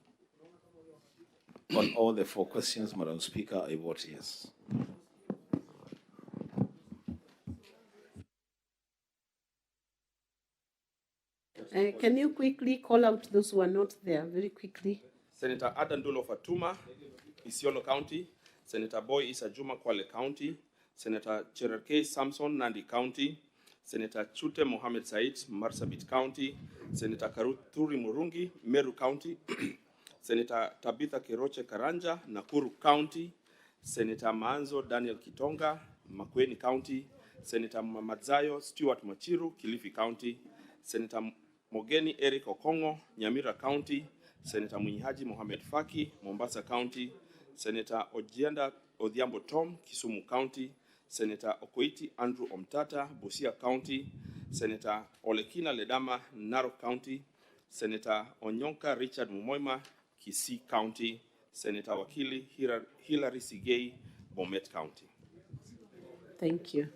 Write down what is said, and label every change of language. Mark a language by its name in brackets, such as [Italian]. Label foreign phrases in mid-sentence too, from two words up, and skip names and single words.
[English] On all the 4 questions, Madam Speaker, I vote yes. Can you quickly call out those who are not there, very quickly? Senator Adandulo Fatuma, Isiolo County. Senator Boy Isa Juma, Kwale County. Senator Cherarkei Samson, Nandi County, Senator Chute Mohamed Said, Marsabit County, Senator Karuturi Murungi, Meru County, Senator Tabitha Keroche Karanja, Nakuru County, Senator Maanzo Daniel Kitonga, Makueni County, Senator Mamadzayo Stuart Machiru, Kilifi County, Senator Mogeni Eric Okongo, Nyamira County, Senator Mwinyihaji Mohamed Faki, Mombasa County, Senator Ojienda Odhiambo Tom, Kisumu County, Senator Okoiti Andrew Omtata, Busia County, Senator Olekina Ledama, Narok County, Senator Onyonka Richard Mumoima, Kisii County, Senator Wakili Hilary Sigei, Bomet County. Thank you.